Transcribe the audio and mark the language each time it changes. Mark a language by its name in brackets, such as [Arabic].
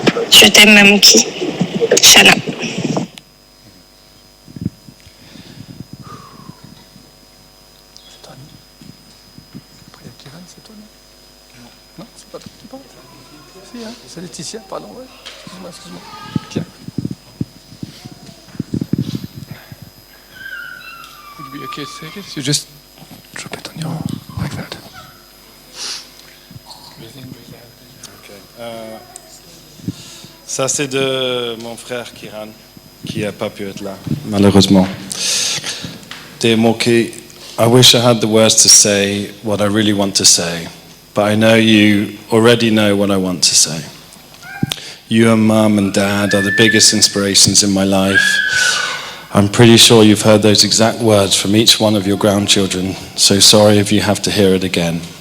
[French] Je t'aime, Mamouki. Shana. Non, c'est pas toi qui parle. Si, hein, c'est Laetitia, pardon, ouais. Excuse-moi. Tiens. [English] Would it be okay to take it? You just drop it on your like that. [French] Ça, c'est de mon frère Kiran, qui n'a pas pu être là, malheureusement. [English] Dear Morky, I wish I had the words to say what I really want to say, but I know you already know what I want to say. You and Mum and Dad are the biggest inspirations in my life. I'm pretty sure you've heard those exact words from each one of your grandchildren, so sorry if you have to hear it again.